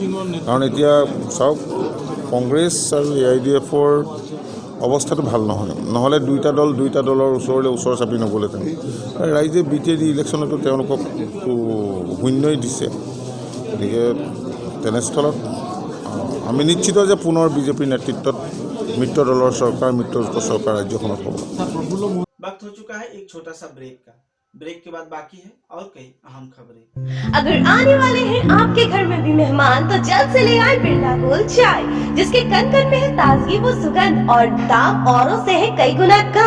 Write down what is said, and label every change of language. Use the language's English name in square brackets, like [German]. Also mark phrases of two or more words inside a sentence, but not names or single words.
[Assamese] কাৰণ এতিয়া চাওক, কংগ্ৰেছ আৰু AIDFৰ অৱস্থাটো ভাল নহয়, নহ'লে দুইটা দলৰ ওচৰ চাপি নগ'লেহেঁতেন। ৰাইজে BTD ইলেকশ্যনতো তেওঁলোকক শূন্যই দিছে। গতিকে তেনেস্থলত আমি নিশ্চিত যে পুনৰ বিজেপিৰ নেতৃত্বত মিত্ৰ দলৰ চৰকাৰ, মিত্ৰজোঁটৰ চৰকাৰ ৰাজ্যখনত হ'ব। [Hindi] वक्त हो चुका है एक छोटा सा ब्रेक का। ब्रेक के बाद बाकी है और कई अहम खबरें। अगर आने वाले हैं आपके घर में भी मेहमान तो जल्द से ले आए बिरला गोल्ड चाय, जिसके कन कन में है ताजगी वो सुगंध और दाम औरों से है कई गुना कम।